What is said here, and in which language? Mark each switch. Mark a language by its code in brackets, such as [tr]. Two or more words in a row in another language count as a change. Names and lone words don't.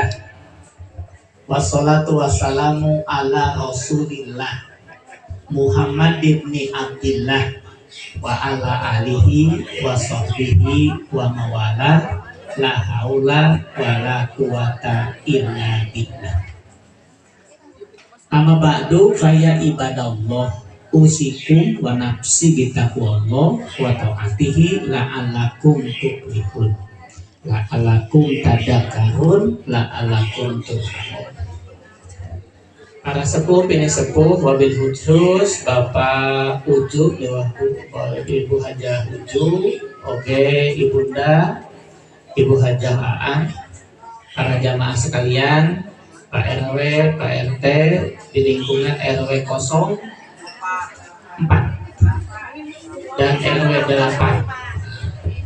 [ar] والصلاة والسلام على رسول الله محمد ابن عبد الله وعلى آله وصحبه ومن والاه لا حول ولا قوة إلا بالله. أما بعد فيا عباد الله أوصيكم ونفسي بتقوى الله وطاعته لعلكم تفلحون لعلكم تذكرون لعلكم ترحمون. [id] Para sepuh, bini sepuh, [ar] وبالخصوص [id] Bapak Ujuk, Ibu Hajah Ujuk, oke, Ibunda, Ibu Hajah Aan, para jamaah sekalian, Pak RW, Pak RT, di lingkungan RW 04 dan RW 8.